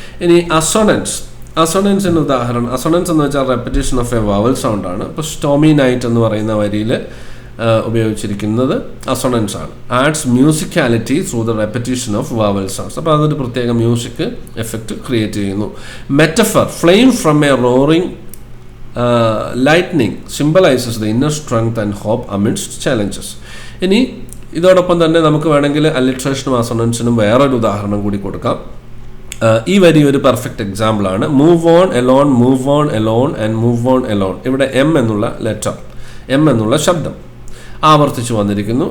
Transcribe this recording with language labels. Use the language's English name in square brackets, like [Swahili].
[Malayalam] ഇനി അസോണൻസിന് ഉദാഹരണം, അസോണൻസ് എന്ന് വെച്ചാൽ [English] repetition of a vowel sound [Malayalam] ആണ്. ഇപ്പോൾ സ്റ്റോമി നൈറ്റ് എന്ന് പറയുന്ന വരിയിൽ ഉപയോഗിച്ചിരിക്കുന്നത് അസോണൻസ് ആണ്. [English] Adds musicality through the repetition of vowel sounds. [Malayalam] അപ്പോൾ അതൊരു പ്രത്യേക മ്യൂസിക് എഫക്റ്റ് ക്രിയേറ്റ് ചെയ്യുന്നു. [English] Metaphor, flame from a roaring lightning symbolizes the inner strength and hope amidst challenges. [Malayalam] ഇനി ഇതോടൊപ്പം തന്നെ നമുക്ക് വേണമെങ്കിൽ അല്ലിട്രേഷനും അസോണൻസിനും വേറൊരു ഉദാഹരണം കൂടി കൊടുക്കാം. ഈ വരി ഒരു പെർഫെക്റ്റ് എക്സാമ്പിൾ ആണ്. [English] Move on alone, move on alone and move on alone. [Malayalam] ഇവിടെ എം എന്നുള്ള ലെറ്റർ, എം എന്നുള്ള ശബ്ദം ആവർത്തിച്ച് വന്നിരിക്കുന്നു.